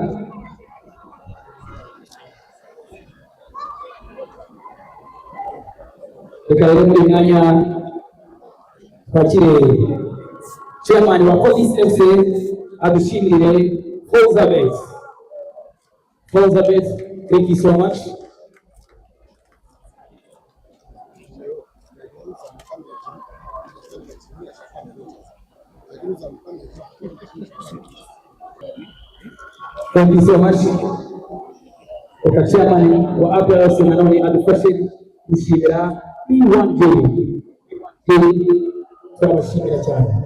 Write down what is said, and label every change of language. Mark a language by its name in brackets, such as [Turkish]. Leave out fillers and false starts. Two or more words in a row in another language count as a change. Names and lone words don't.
[Kinyarwanda] Reka rero muri mwanya twakire chairman wa Police FC adushimire Elizabeth. Elizabeth, [English] thank you so much. Thank you so much. [Kinyarwanda] Reka chairman wa APR FC nanone adufashe gushimira P1J. Turabashimira cyane.